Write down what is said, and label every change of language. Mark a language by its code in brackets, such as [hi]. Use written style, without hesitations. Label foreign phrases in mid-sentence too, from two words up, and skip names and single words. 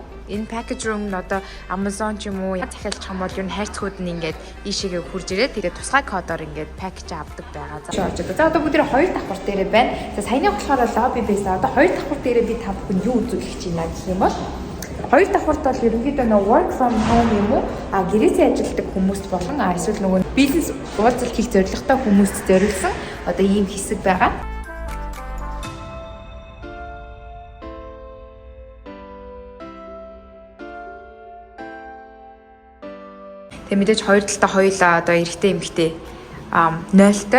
[mn] Энэ [en] package room [mn] нь одоо Amazon ч юм уу захиалж байгаа бол ер нь хайрцагууд нь ингээд ийшээгээ хурж ирээд тэгээд тусгай кодоор ингээд package авдаг байгаа. За одоо бүгд хоёр давхар дээрээ байна. За саяны болохоор lobby байсан. Одоо хоёр давхар дээрээ би та бүхэнд юу үзүүлэх гэж байна гэх юм бол хоёр давхарт бол ерөнхийдөө нөгөө [en] work from home [mn] юм уу? Гэрээсээ ажилладаг хүмүүст болон эсвэл нөгөө бизнес уулзалт хийх зорилготой хүмүүст зориулсан одоо ийм хэсэг байгаа. Тэгээ мэдээж хоёр талтай хоёулаа одоо эрэгтэй эмэгтэй 0-той.